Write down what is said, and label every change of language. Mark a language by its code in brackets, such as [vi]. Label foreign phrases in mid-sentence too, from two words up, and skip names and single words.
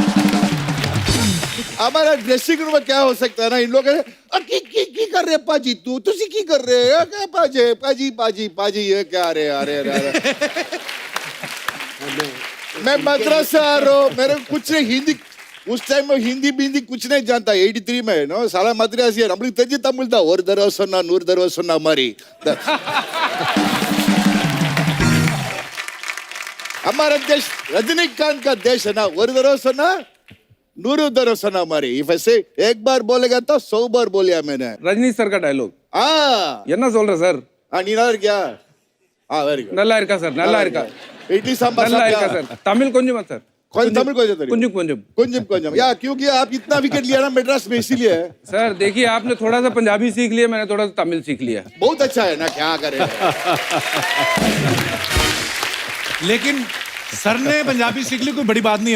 [hi] हमारा ड्रेसिंग रूम में क्या हो सकता है ना, इन लोग [pa] की कर रहे पाजी, तुसी की कर रहे [hi] हैं क्या? पाजी पाजी पाजी पाजी ये क्या रे? अरे मैं मद्रास से आ रहा हूँ, मेरे कुछ नहीं हिंदी उस टाइम में हिंदी बिंदी कुछ नहीं जानता। 83 में नो साला मद्रासी है, [ta] நம்மளுக்கு தெரிஞ்ச தமிழ் தான்। ஒரு தடவை சொன்னா 100 தடவை சொன்ன மாதிரி। [hi] हमारा देश रजनीकांत का देश है ना, [ta] ஒரு தடவை சொன்னா 100 தடவை சொன்ன மாதிரி। [en] If I say [hi] एक बार बोलेगा तो 100 बार बोलिया मैंने। [ta] ரஜினி சார் का डायलॉग என்ன சொல்ற சார்? நீ நல்லா இருக்கியா? [en] very good. [ta] நல்லா இருக்கா சார்? நல்லா இருக்கா? [hi] इडली सांभर [ta] நல்லா இருக்கா சார்? தமிழ் கொஞ்சமா சார்? [hi] तमिल को [ta] கொஞ்சம் கொஞ்சம் கொஞ்சம் கொஞ்சம் [hi] या क्योंकि आप इतना विकेट लिया ना मद्रास में, इसीलिए। सर देखिए आपने थोड़ा सा पंजाबी सीख लिया, मैंने थोड़ा सा तमिल सीख लिया। बहुत अच्छा है ना, क्या करे। लेकिन सर ने पंजाबी सीख ली, कोई बड़ी बात नहीं है।